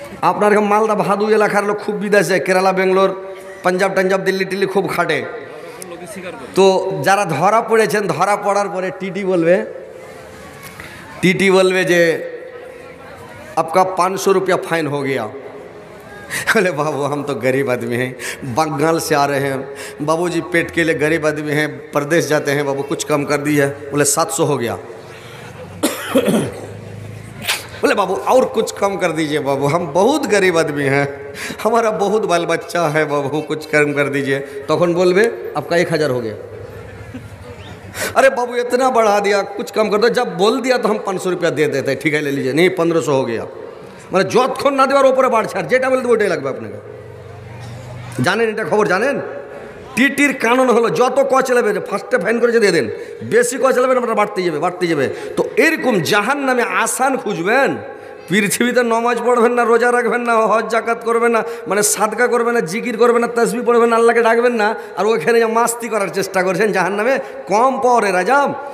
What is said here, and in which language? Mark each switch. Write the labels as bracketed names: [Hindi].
[Bangla] আপনার মালদা ভাদু এলাকার লোক খুব বিদেশে, কেরালা, বেঙ্গলোর, পাঞ্জাব টাঞ্জাব, দিল্লি টিল্লি খুব খাটে। তো যারা ধরা পড়েছেন, ধরা পড়ার পরে টিটি বলবে যে [Hindi] आपका 500 रुपया फाइन हो गया। बोले बाबू हम तो गरीब आदमी हैं, बंगाल से आ रहे हैं बाबूजी, पेट के लिए गरीब आदमी हैं, प्रदेश जाते हैं बाबू, कुछ कम कर दी है। बोले 700 हो गया। बोले बाबू और कुछ कम कर दीजिए बाबू, हम बहुत गरीब आदमी हैं, हमारा बहुत बाल बच्चा है बाबू, कुछ कम कर दीजिए। [Bangla] तखन बोलबे [Hindi] आपका 1000 हो गया। अरे बाबू इतना बढ़ा दिया, कुछ कम कर दो। जब बोल दिया तो हम 500 रुपया दे देते, ठीक है ले लीजिए। नहीं 1500 हो गया। [Bangla] মানে যতক্ষণ না দেওয়ার ওপরে বাড়ছে, আর যেটা বলতে ওইটাই লাগবে আপনাকে। জানেন এটা খবর জানেন? টিটির কানুন হলো যত ক চালাবে ফার্স্টে ফাইন করে দিয়ে দেন, বেশি ক চালাবেন আপনার বাড়তে যাবে। তো এরকম জাহান নামে আসান খুঁজবেন। পৃথিবীতে নমাজ পড়বেন না, রোজা রাখবেন না, হজ জাকাত করবেন না, মানে সাদকা করবেন না, জিকির করবেন না, তাসবিহ পড়বেন না, আল্লাহকে ডাকবেন না, আর ওইখানে যে মাস্তি করার চেষ্টা করছেন, জাহান নামে কম পাওয়ারের আজাব।